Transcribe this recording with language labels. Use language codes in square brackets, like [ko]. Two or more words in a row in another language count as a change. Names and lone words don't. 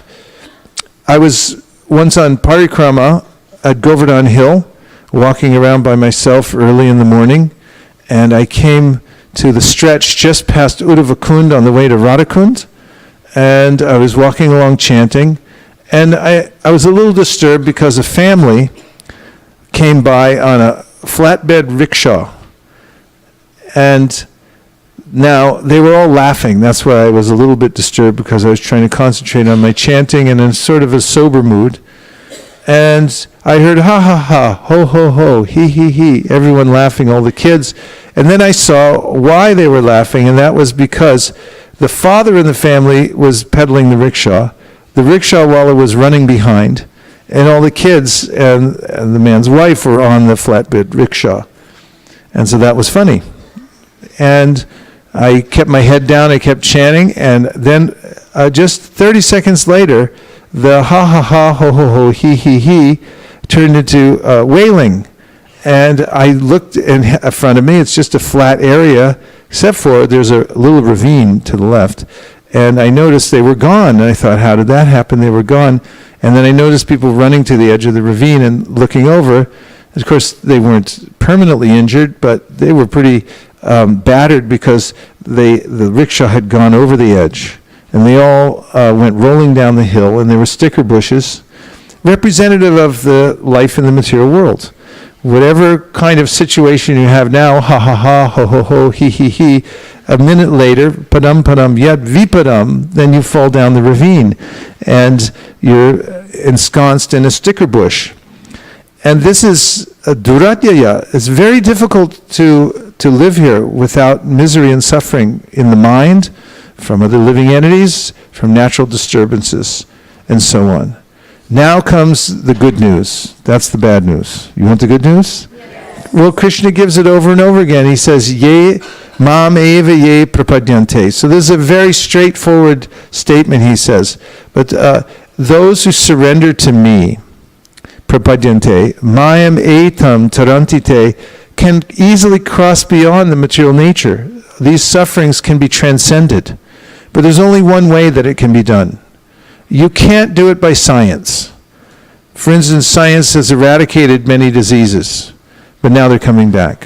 [en] I was once on parikrama at Govardhan Hill, walking around by myself early in the morning, and I came to the stretch just past Uddhavakund on the way to Radhakund, and I was walking along chanting, and I was a little disturbed because a family came by on a flatbed rickshaw, and now they were all laughing. That's why I was a little bit disturbed, because I was trying to concentrate on my chanting and in sort of a sober mood. And I heard ha ha ha, ho ho ho, he he he, everyone laughing, all the kids. And then I saw why they were laughing, and that was because the father in the family was pedaling the rickshaw. The rickshawala was running behind, and all the kids and the man's wife were on the flatbed rickshaw. And so that was funny. And I kept my head down, I kept chanting, and then just 30 seconds later, the ha ha ha, ho ho ho, he turned into wailing. And I looked in front of me, it's just a flat area, except for there's a little ravine to the left. And I noticed they were gone. And I thought, how did that happen? They were gone. And then I noticed people running to the edge of the ravine and looking over. Of course, they weren't permanently injured, but they were pretty battered because the rickshaw had gone over the edge. And they all went rolling down the hill, and there were sticker bushes, representative of the life in the material world. Whatever kind of situation you have now, ha ha ha, ho ho ho, he, a minute later, [sa] padam padam yad vipadam, [en] then you fall down the ravine and you're ensconced in a sticker bush. And this is a duratyaya. It's very difficult to live here without misery and suffering in the mind, from other living entities, from natural disturbances, and so on. Now comes the good news. That's the bad news. You want the good news? Yes. Well, Kṛṣṇa gives it over and over again. He says, [sa] ye mam eva ye prapadyante. [en] So this is a very straightforward statement, he says. But those who surrender to me, [sa] prapadyante, mayam etam tarantite, [en] can easily cross beyond the material nature. These sufferings can be transcended. But there's only one way that it can be done. You can't do it by science. For instance, science has eradicated many diseases, but now they're coming back.